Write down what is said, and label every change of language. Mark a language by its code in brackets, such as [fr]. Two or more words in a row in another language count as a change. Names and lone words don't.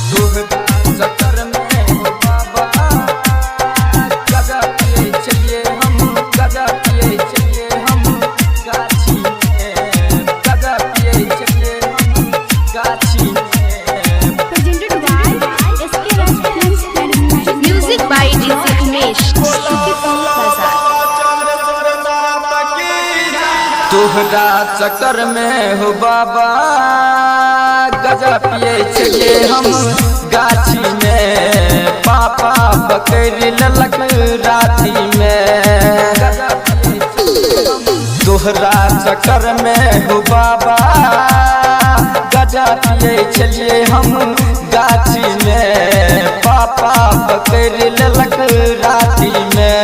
[bho] चक्कर में हो बाबा गजा पिए चलिए हम, गजा पिए चलिए हम गाछी में, गजा पिए चलिए हम गाछी में। [en] Presented by SK Raj Films and Music by DJ Umesh, Shukipur Bazaar। [bho] तोहरा चक्कर में हो बाबा गजा पिए चलिए हम गाछी में, पापा पकड़ ललक राती में। तोहरा चक्कर में हो बाबा गजा पिए चलिए हम गाछी में, पापा पकड़ ललक राती में।